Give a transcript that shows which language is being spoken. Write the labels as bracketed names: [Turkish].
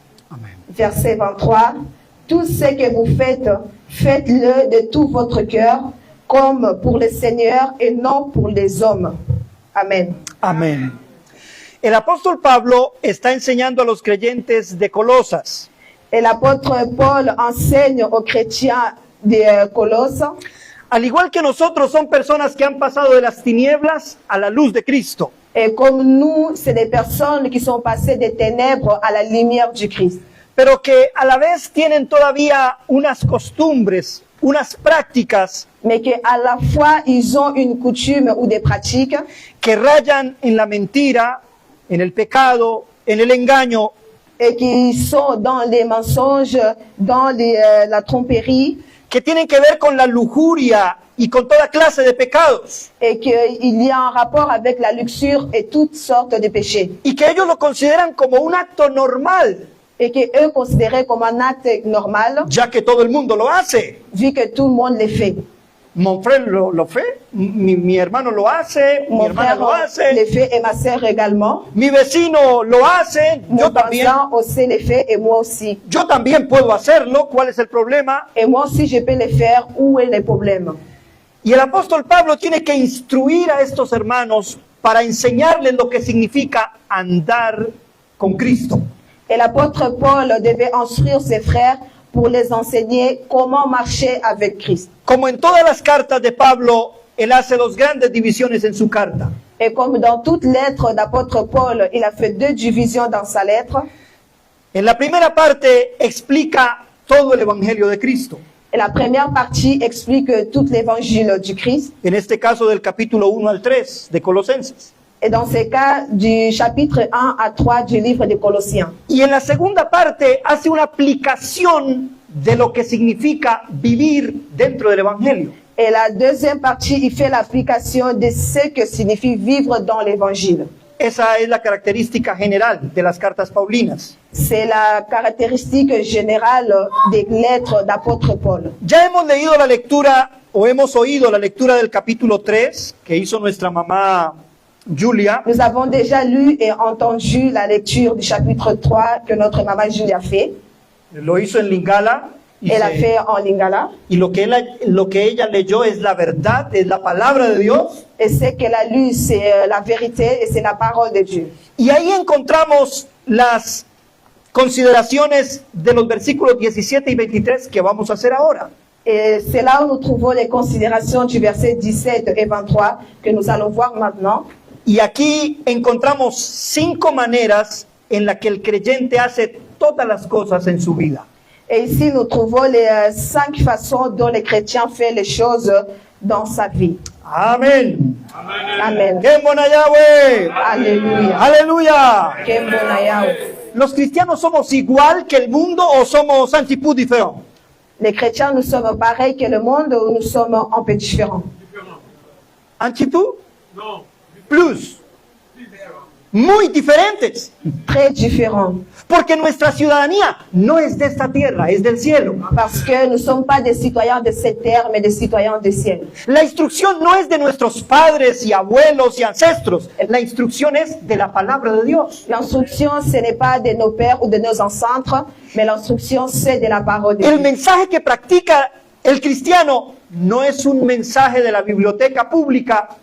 [Spanish] Amén. [French] Verset 23. Tout ce que vous faites, faites-le de tout votre cœur, comme pour le Seigneur et non pour les hommes. Amen. [Spanish] Amén. El apóstol Pablo está enseñando a los creyentes de Colosas [French] Et l'apôtre Paul enseigne aux chrétiens de Colosse, [Spanish] al igual que nosotros, son personas que han pasado de las tinieblas a la luz de Cristo. [French] et comme nous, c'est des personnes qui sont passées des ténèbres à la lumière du Christ. [Spanish] Pero que a la vez tienen todavía unas costumbres, unas prácticas [French] Mais qu'à la fois, ils ont une coutume ou des pratiques [Spanish] que rayan en la mentira, en el pecado, en el engaño, [French] et qui sont dans les mensonges, dans la tromperie, [Spanish] que tienen que ver con la lujuria y con toda clase de pecados, [French] et qu'il y a un rapport avec la luxure et toutes sortes de péchés. [Spanish] y que ellos lo consideran como un acto normal, [French] Et qu'eux considéraient comme un acte normal, [Spanish] ya que todo el mundo lo hace. [French] vu que tout le monde le fait. Mon frère [Spanish] lo [French] fait, [Spanish] mi hermano lo hace, mi [French] Mon [Spanish] hermana [French] frère [Spanish] lo [French] le [Spanish] hace, [French] fait et ma sœur également. [Spanish] mi vecino lo hace, [French] Mon voisin aussi le fait et moi aussi. [Spanish] yo también puedo hacerlo. ¿Cuál es el problema? [French] Et moi aussi, je peux le faire. Où est le problème? [Spanish] Y el apóstol Pablo tiene que instruir a estos hermanos para enseñarles lo que significa andar con Cristo. [French] Et l'apôtre Paul devait instruire ses frères pour les enseigner comment marcher avec Christ. [Spanish] Como en todas las cartas de Pablo, él hace dos grandes divisiones en su carta. [French] Et comme dans toute lettre d'apôtre Paul, il a fait 2 divisions dans sa lettre. [Spanish] En la primera parte explica todo el evangelio de Cristo. [French] Et la première partie explique tout l'évangile du Christ. [Spanish] En este caso del capítulo 1 al 3 de Colosenses. [French] Et dans ce cas, du chapitre 1 à 3 du livre des Colossiens. [Spanish] Y en la segunda parte hace una aplicación de lo que significa vivir dentro del evangelio. [French] Et la deuxième partie, il fait l'application de ce que signifie vivre dans l'évangile. [Spanish] Esa es la característica general de las cartas paulinas. [French] C'est la caractéristique générale des lettres d'apôtre Paul. [Spanish] Ya hemos leído la lectura, o hemos oído la lectura del capítulo 3 que hizo nuestra mamá Julia. [French] Nous avons déjà lu et entendu la lecture du chapitre 3 que notre maman Julie a fait. [Spanish] Lo hizo en Lingala. [French] Elle a fait en lingala. [Spanish] Y lo que ella leyó es la verdad, es la palabra de Dios. [French] Et ce qu'elle a lu, c'est la vérité et c'est la parole de Dieu. [Spanish] Y ahí encontramos las consideraciones de los versículos 17 y 23 que vamos a hacer ahora. [French] Et c'est là où nous trouvons les considérations du verset 17 et 23 que nous allons voir maintenant. [Spanish] Y aquí encontramos 5 maneras en las que el creyente hace todas las cosas en su vida. [French] Et ici, nous trouvons les 5 façons dont les chrétiens font les choses dans sa vie. [Spanish] Amén. [French] Amen. [Spanish] ¡Qué buena Yahweh! [French] Alléluia. [Spanish] ¡Aleluya! Qué bona Yahweh. ¿Los cristianos somos igual que el mundo o somos un [French] petit peu différents? Les chrétiens, nous sommes pareils que le monde ou nous sommes un peu différents? ¿Un petit peu? [Spanish] No. [French] Plus. [Spanish] Muy diferentes. [French] Très différents. [Spanish] Porque nuestra ciudadanía no es de esta tierra, es del cielo. [French] Parce que nous ne sommes pas des citoyens de cette terre, mais des citoyens du ciel. [Spanish] La instrucción no es de nuestros padres y abuelos y ancestros. La instrucción es de la palabra de Dios. [French] L'instruction, ce n'est pas de nos pères ou de nos ancêtres, mais l'instruction, c'est de la parole de [Spanish] El [French] Dieu. [Spanish] mensaje que practica el cristiano no es un mensaje de la biblioteca pública.